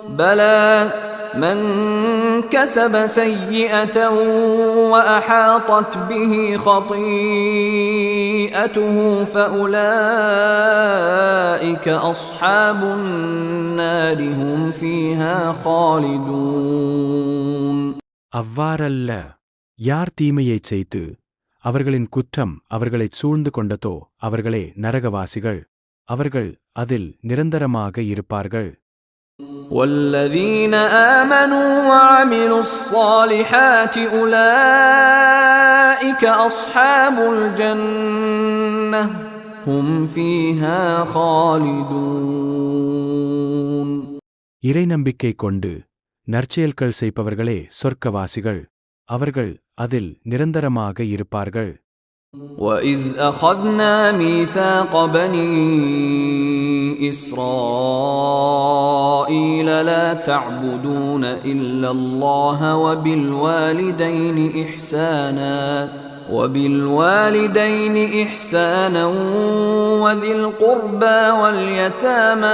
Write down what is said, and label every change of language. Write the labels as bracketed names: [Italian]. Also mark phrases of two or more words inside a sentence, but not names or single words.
[Arabic] بلى من كسب سيئة وأحاطت به خطيئته فأولئك أصحاب النار هم فيها خالدون. [Tamil] அவ்வாறல்ல, யார் தீமையைச் செய்து அவர்களின் குற்றம் அவர்களைச் சூழ்ந்து கொண்டதோ அவர்களே நரகவாசிகள், அவர்கள் அதில் நிரந்தரமாக இருப்பார்கள். [Arabic] والذين آمنوا وعملوا الصالحات أولئك أصحاب الجنة هم فيها خالدون. [Tamil] இறை நம்பிக்கை கொண்டு நற்செயல்கள் செய்பவர்களே சொர்க்கவாசிகள், அவர்கள் அதில் நிரந்தரமாக இருப்பார்கள். [Arabic] وَإِذْ أَخَذْنَا مِيثَاقَ بَنِي إِسْرَائِيلَ لَا تَعْبُدُونَ إِلَّا اللَّهَ وَبِالْوَالِدَيْنِ إِحْسَانًا وَذِي الْقُرْبَى وَالْيَتَامَى